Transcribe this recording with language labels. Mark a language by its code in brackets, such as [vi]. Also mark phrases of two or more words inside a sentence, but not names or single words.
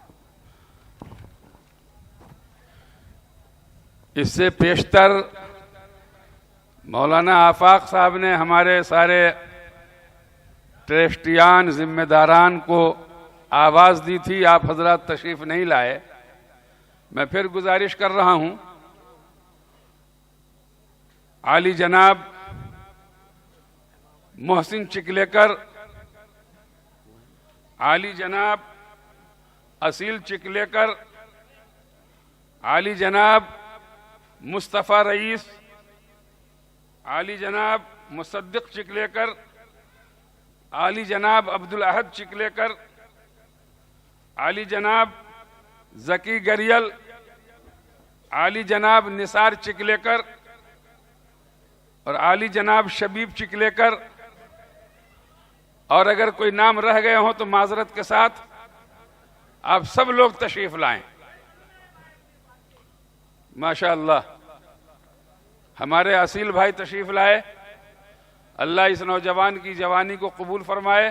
[ur] اس سے پیشتر مولانا آفاق صاحب نے ہمارے سارے ٹرسٹیان ذمہ داران کو آواز دی تھی، آپ حضرات تشریف نہیں لائے۔ میں پھر گزارش کر رہا ہوں، عالی جناب محسن چکلیکر، عالی جناب اصیل چکلیکر، عالی جناب مصطفیٰ رئیس، عالی جناب مصدق چکلیکر، عالی جناب عبدالاحد چکلیکر، عالی جناب ذکی گریل، عالی جناب نثار چکلیکر اور عالی جناب شبیب چکلیکر، اور اگر کوئی نام رہ گئے ہوں تو معذرت کے ساتھ آپ سب لوگ تشریف لائیں۔ ماشاءاللہ ہمارے اصیل بھائی تشریف لائے، اللہ اس نوجوان کی جوانی کو قبول فرمائے،